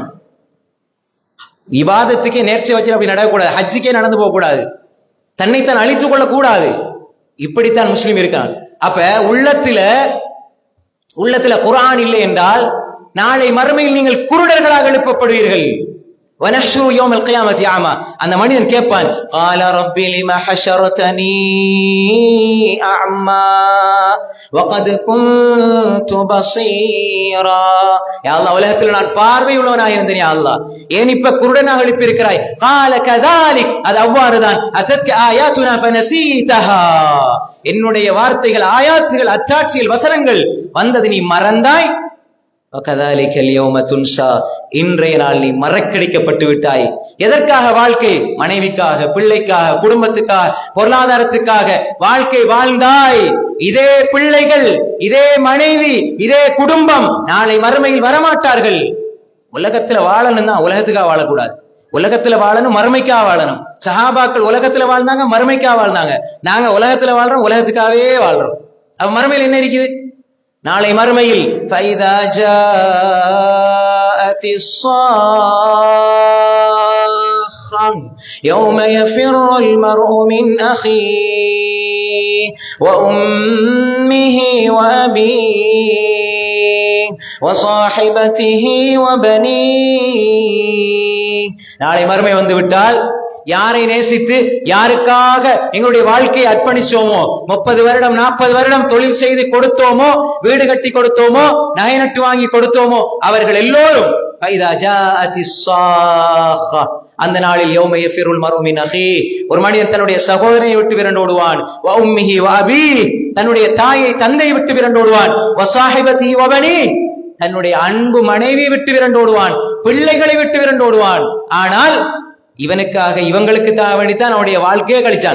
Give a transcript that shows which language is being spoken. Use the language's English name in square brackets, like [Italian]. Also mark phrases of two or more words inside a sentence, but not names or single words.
[Tamil] இபாதத்துக்கே நேர்ச்சி வச்சு அப்படி நடக்கக்கூடாது, ஹஜ்ஜுக்கே நடந்து போக கூடாது, தன்னைத்தான் அழித்துக் கொள்ள கூடாது. இப்படித்தான் முஸ்லிம் இருக்கான். அப்ப உள்ளத்துல குர்ஆன் இல்லை என்றால் நாளை மறுமையில் நீங்கள் குருடர்களாக எழுப்பப்படுவீர்கள். [Arabic] ونحشره يوم القيامة أعمى, [Tamil] அந்த மனிதன் கேட்பான், [Arabic] قال رب لما حشرتني أعمى وقد كنت بصيرا. [Tamil] யா அல்லாஹ், உலகத்தில் நான் பார்வை உள்ளவனாக இருந்தேன், யா அல்லாஹ், ஏன் இப்ப குருடனாக எழுப்பி இருக்கிறாய்? [Arabic] قال كذلك, [Tamil] அது அவ்வாறுதான். [Arabic] أتتك آياتنا فنسيتها, [Tamil] என்னுடைய வார்த்தைகள், ஆயாத்துகள், அத்தாட்சிகள், வசனங்கள் வந்தது நீ மறந்தாய். [Arabic] وكذلك اليوم تنسى, [Tamil] இன்றைய நாள் நீ மறக்கடிக்கப்பட்டு விட்டாய். எதற்காக வாழ்க்கை? மனைவிக்காக, பிள்ளைக்காக, குடும்பத்துக்காக, பொருளாதாரத்துக்காக வாழ்க்கை வாழ்ந்தாய். இதே பிள்ளைகள், இதே மனைவி, இதே குடும்பம் நாளை மறுமையில் வரமாட்டார்கள். உலகத்துல வாழணும் தான், உலகத்துக்காக வாழக்கூடாது. உலகத்துல வாழணும், மறுமைக்காக வாழணும். சஹாபாக்கள் உலகத்துல வாழ்ந்தாங்க, மறுமைக்காக வாழ்ந்தாங்க. நாங்க உலகத்துல வாழ்றோம், உலகத்துக்காகவே வாழ்றோம். அப்ப மறுமையில் என்ன இருக்குது? நாளை மறுமையில் [Arabic] فَإِذَا جَاءَتِ الصَّاخَّةُ يَوْمَ يَفِرُّ الْمَرْءُ مِنْ أَخِيهِ وَأُمِّهِ وَأَبِيهِ وَصَاحِبَتِهِ وَبَنِيهِ. [Tamil] நாளை மறுமை வந்து விட்டால் யாரை நேசித்து யாருக்காக எங்களுடைய வாழ்க்கையை அர்ப்பணிச்சோமோ, 30 வருடம் 40 வருடம் தொழில் செய்து கொடுத்தோமோ, வீடு கட்டி கொடுத்தோமோ, நகை நட்டு வாங்கி கொடுத்தோமோ, அவர்கள் எல்லோரும் [Arabic] فَإِذَا جَاءَتِ الصَّاخَّةُ, [Tamil] அந்த நாளில் [Arabic] يوم يفر المرء من أخيه, [Tamil] ஒரு மனிதன் தன்னுடைய சகோதரனை விட்டு விரண்டோடுவான். [Arabic] وأمه وأبيه, [Tamil] தன்னுடைய தாயை தந்தையை விட்டு விரண்டோடுவான். [Arabic] وصاحبته وبنيه, [Tamil] தன்னுடைய அன்பு மனைவியை விட்டு விரண்டோடுவான், பிள்ளைகளை விட்டு விரண்டோடுவான். ஆனால் இவனுக்காக, இவங்களுக்கு வேண்டித்தான் அவனுடைய வாழ்க்கையை கழிச்சான்.